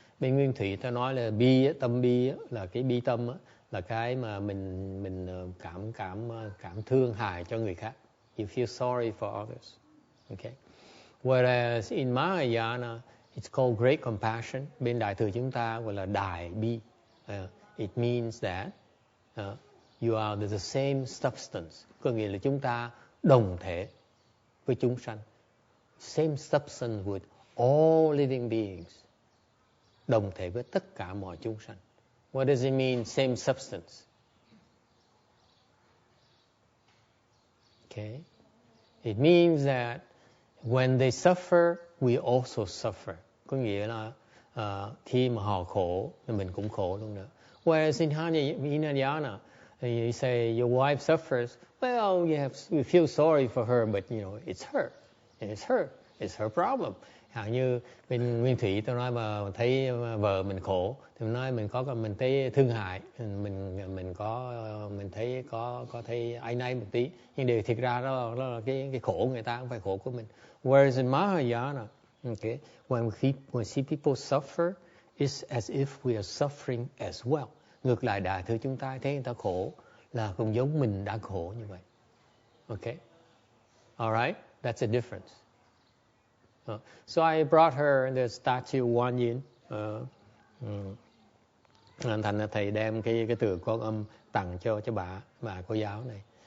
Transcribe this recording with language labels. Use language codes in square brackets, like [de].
[vi] Bên nguyên thủy ta nói là tâm bi là cái bi tâm là cái mà mình cảm thương hại cho người khác. [en] You feel sorry for others. Okay. Whereas in Mahayana it's called great compassion. [vi] Bên đại thừa chúng ta gọi là đại bi. [en] It means that you are the same substance. [vi] Có nghĩa là chúng ta đồng thể với chúng sanh. [en] Same substance with all living beings. [vi] Đồng thể với tất cả mọi chúng sanh. [en] What does it mean, same substance? Okay. It means that when they suffer, we also suffer. [vi] Có nghĩa là khi mà họ khổ, thì mình cũng khổ luôn nữa. [en] Whereas in Hinayana, you say your wife suffers, well, you feel sorry for her, but you know, it's her. It's her problem. [vi] Hẳn như bên nguyên thủy tôi nói mà thấy vợ mình khổ thì mình nói mình thấy thương hại, mình thấy có thấy áy náy một tí, nhưng điều thiệt ra đó là cái khổ người ta không phải khổ của mình. [en] Whereas in Mahayana, okay, when we see people suffer, it's as if we are suffering as well. [vi] Ngược lại đại thừa chúng ta thấy người ta khổ là cũng giống mình đã khổ như vậy. [en] Okay, alright, that's a difference. So I brought her the statue One Yin. [vi] Thành ra thầy đem cái tượng Quan Âm tặng cho bà cô giáo này.